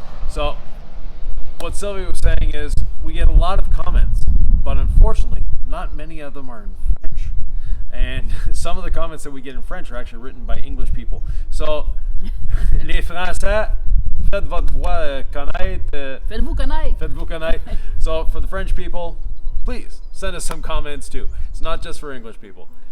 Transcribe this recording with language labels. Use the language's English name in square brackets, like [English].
[English] So, what Sylvia was saying is, we get a lot of comments, but unfortunately, not many of them are in French. And some of the comments that we get in French are actually written by English people. So, [French] les Français, Faites votre voix connaître. Faites-vous connaître. Faites-vous connaître. [English] So for the French people, please send us some comments too. It's not just for English people.